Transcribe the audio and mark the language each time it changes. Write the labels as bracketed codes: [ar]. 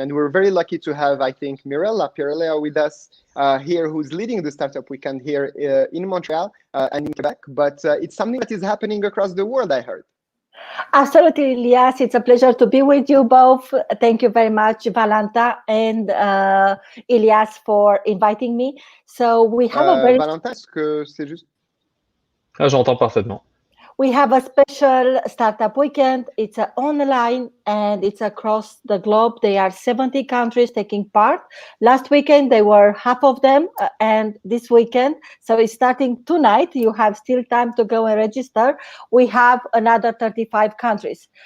[en] And we're very lucky to have, I think, Mirela Pirlea with us here, who's leading the Startup Weekend here in Montreal and in Quebec. But it's something that is happening across the world, I heard. Absolutely, Ilias. It's a pleasure to be with you both. Thank you very much, Valentin and Ilias, for inviting me. So we have a very... [fr] Valentin, est-ce que c'est juste... Ah, j'entends parfaitement. [en] We have a special Startup Weekend. It's online and it's across the globe. There are 70 countries taking part. Last weekend, there were half of them, and this weekend, so it's starting tonight. You have still time to go and register. We have another 35 countries.